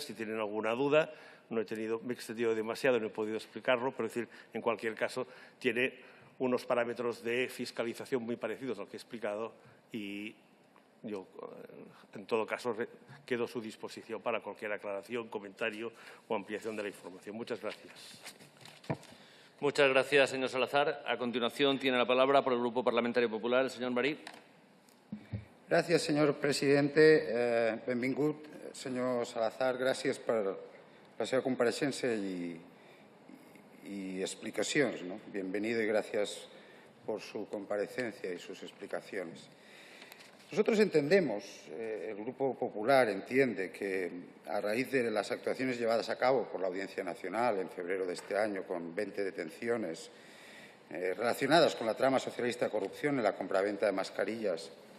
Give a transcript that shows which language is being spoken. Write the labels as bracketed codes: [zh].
[es] Si tienen alguna duda, me he extendido demasiado, no he podido explicarlo, pero decir, en cualquier caso, tiene unos parámetros de fiscalización muy parecidos al que he explicado y yo, en todo caso, quedo a su disposición para cualquier aclaración, comentario o ampliación de la información. Muchas gracias. Muchas gracias, señor Salazar. A continuación, tiene la palabra por el Grupo Parlamentario Popular el señor Marí. [ca] Gràcies, senyor [es] presidente. [ca] Benvingut, senyor Salazar. Gràcies per la seva compareixença [es] y explicaciones, ¿no? Bienvenido y gracias por su comparecencia y sus explicaciones. Nosotros entendemos, el Grupo Popular entiende que a raíz de las actuaciones llevadas a cabo por la Audiencia Nacional en febrero de este año con 20 detenciones relacionadas con la trama socialista de corrupción en la compraventa de mascarillas